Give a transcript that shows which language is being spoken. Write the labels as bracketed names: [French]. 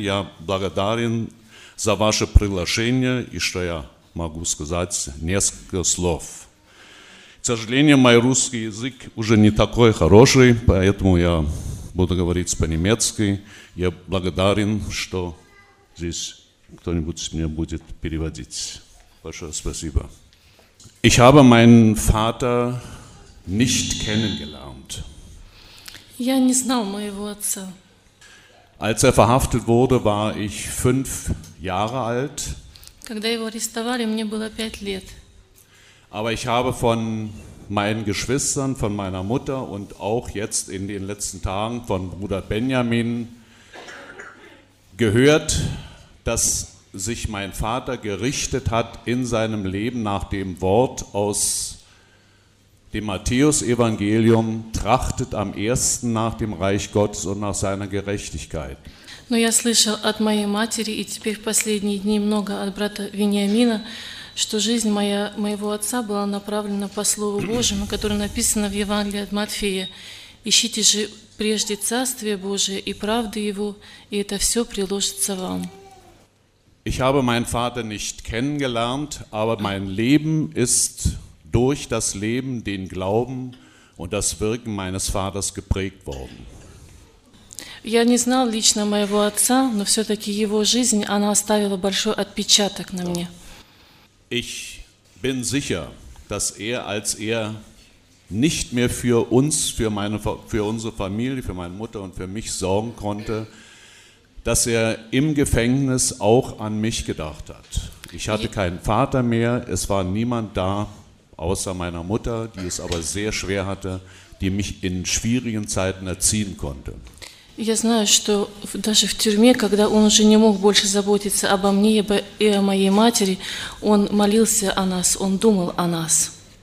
[Russian] Я благодарен за ваше приглашение и что я могу сказать несколько слов. К сожалению, мой русский язык уже не такой хороший, поэтому я буду говорить по-немецки. Я благодарен, что здесь кто-нибудь мне будет переводить. Большое спасибо. [German] Ich habe meinen Vater nicht kennengelernt. [Russian] Я не знал моего отца. [German] Als er verhaftet wurde, war ich 5 Jahre alt. [Russian] Когда его арестовали, мне было 5 лет. [German] Aber ich habe von meinen Geschwistern, von meiner Mutter und auch jetzt in den letzten Tagen von Bruder Benjamin gehört, dass sich mein Vater gerichtet hat in seinem Leben nach dem Wort aus dem Matthäus-Evangelium, trachtet am ersten nach dem Reich Gottes und nach seiner Gerechtigkeit. [Russian] Но я слышал от моей матери и теперь в последние дни много от брата Вениамина, что жизнь моя, моего отца была направлена по Слову Божьему, которое написано в Евангелии от Матфея. Ищите же прежде Царствие Божие и правды Его, и это все приложится вам. [German] Ich habe meinen Vater nicht kennengelernt, aber mein Leben ist durch das Leben, den Glauben und das Wirken meines Vaters geprägt worden. [Russian] Я не знал лично моего отца, но все-таки его жизнь, она оставила большой отпечаток на мне. [German] Ich bin sicher, dass als nicht mehr für uns, für unsere Familie, für meine Mutter und für mich sorgen konnte, dass im Gefängnis auch an mich gedacht hat. Ich hatte keinen Vater mehr, es war niemand da, außer meiner Mutter, die es aber sehr schwer hatte, die mich in schwierigen Zeiten erziehen konnte. [Russian] Я знаю, что даже в тюрьме, когда он уже не мог больше заботиться обо мне и о моей матери, он молился о нас, он думал о нас.